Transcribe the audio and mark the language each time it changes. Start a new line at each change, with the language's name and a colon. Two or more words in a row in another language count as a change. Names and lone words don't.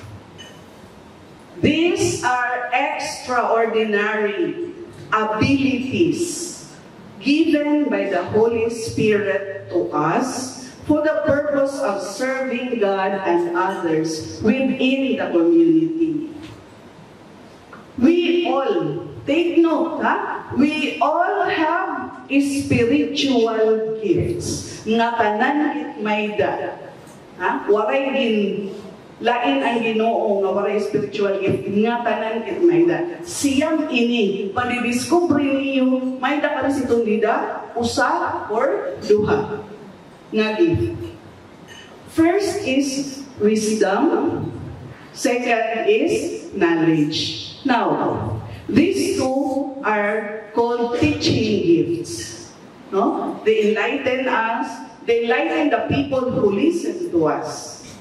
English: These are extraordinary abilities given by the Holy Spirit to us for the purpose of serving God and others within the community. We all, take note, we all have spiritual gifts.
Waray: Nga tanan kit may da. Waray din, lain ang Ginoo nga waray
English: spiritual gift.
Waray: Nga tanan kit may da. Siyang ini, padidiscover niyo, may da ka na sitong dida, usa or duha.
English: Nga gift. First is wisdom. Second is knowledge. Now, these two are called teaching gifts. No? They enlighten us. They enlighten the people who listen to us.